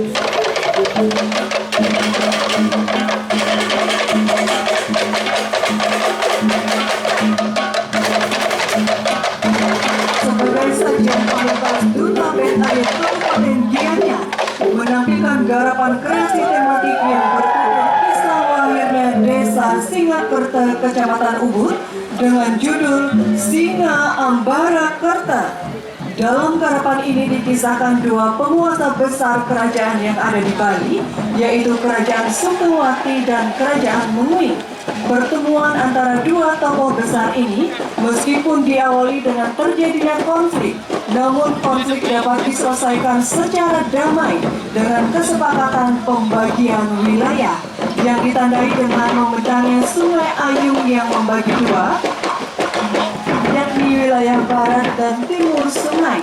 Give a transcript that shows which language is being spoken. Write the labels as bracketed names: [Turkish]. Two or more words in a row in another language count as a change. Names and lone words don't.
[Indonesian] Sebagai sajian pamungkas Duta Band Ayat Kabupaten Gianyar menampilkan garapan kreasi tematik yang bertajuk kisah lahirnya Desa Singakerta Kecamatan Ubud dengan judul Singa Ambara Kerta. Dalam garapan ini dikisahkan dua penguasa besar kerajaan yang ada di Bali, yaitu Kerajaan Sukawati dan Kerajaan Mengui. Pertemuan antara dua tokoh besar ini, meskipun diawali dengan terjadinya konflik, namun konflik dapat diselesaikan secara damai dengan kesepakatan pembagian wilayah yang ditandai dengan membentangnya Sungai Ayung yang membagi dua, yakni wilayah barat dan timur sungai.